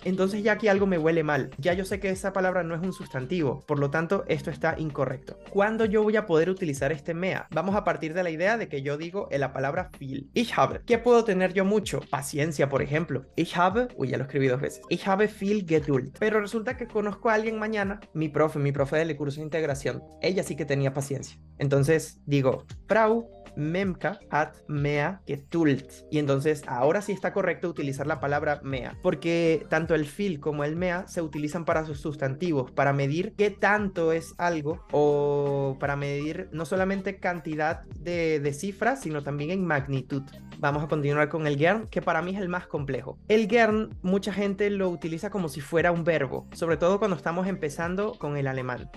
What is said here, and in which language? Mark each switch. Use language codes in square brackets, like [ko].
[es] Entonces ya aquí algo me huele mal. Ya yo sé que esa palabra no es un sustantivo, por lo tanto esto está incorrecto. ¿Cuándo yo voy a poder utilizar este mehr? Vamos a partir de la idea de que yo digo la palabra viel. viel. Ich habe. ¿Qué puedo tener yo mucho? Paciencia, por ejemplo. Ich habe, uy, ya lo escribí 2 veces. [de] Ich habe viel Geduld. [es] Pero resulta que conozco a alguien mañana, mi profe del curso de integración. Ella sí que tenía paciencia. Entonces digo, [de] Frau Memka hat mehr Geduld. [es] Y entonces ahora sí está correcto utilizar la palabra mehr, porque tanto el viel como el mehr se utilizan para sus sustantivos, para medir qué tanto es algo, o para medir no solamente cantidad de cifras, sino también en magnitud. Vamos a continuar con el gern, que para mí es el más complejo. El gern, mucha gente lo utiliza como si fuera un verbo, sobre todo cuando estamos empezando con el alemán.